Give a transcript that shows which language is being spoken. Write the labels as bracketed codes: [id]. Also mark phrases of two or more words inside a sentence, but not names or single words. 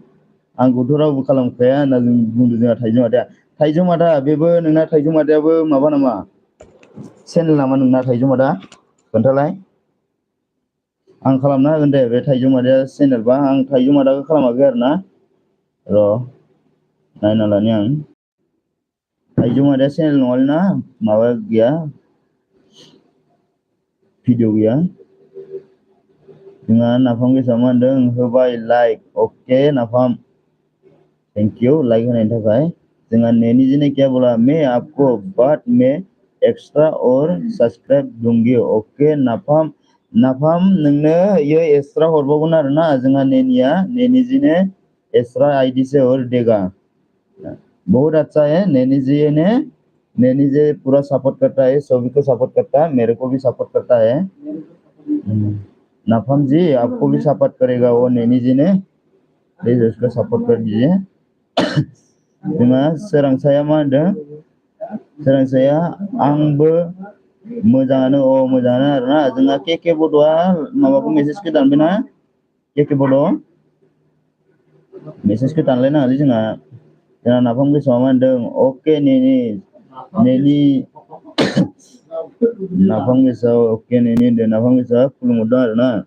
[brx] होनना बुंदों जोंहा थाइजौ मादा बेबो नोंना थाइजौ मादायाबो माबा नामा चेनेल नामा नोंना थाइजौ मादा खोन्थालाय आं खालामना होगोन दे बे थाइजौ मादाया चेनेलबा आं थाइजौ मादाखौ खालामाखै आरोना र' नायना लानि आं थाइजौ मादाया चेनेल नङालै ना माबा गैया भिडिअ गैया जोंहा नाफाम गेसाव मा होनदों होबाय [hi] लाइक ओके नाफाम [en] thank you [brx] लाइक होनायनि थाखाय जोंहा [hi] नैनी जी ने क्या बोला मैं आपको बाद में एक्स्ट्रा और सब्सक्राइब दूंगी [brx] ओके नाफाम नोंनो ये एक्स्ट्रा हरबावगोन आरोना जोंहा [hi] नैनी जी ने एक्स्ट्रा आईडी से और देगा बहुत अच्छा है नैनी जी पूरा सपोर्ट करता है सभी को सपोर्ट करता है मेरे को भी सपोर्ट करता है नाफाम जी आपको भी सपोर्ट करेगा वो नैनी जी ने प्लीज उसको सपोर्ट कर दीजिए [brx] जोंहा सोरांसाया मा होनदों सोरांसाया आंबो मोजाङानो आरोना जोंहा के बड'आ माबाखौ मेसेजखौ दानबायना के बड' मेसेजखौ दानलायनाङालै जोंहा नाफाम गोसोआ मा होनदों अके नैनी नाफाम गोसोआव अके नैनी होनदों नाफाम गोसोआ खुलुमहरदों आरोना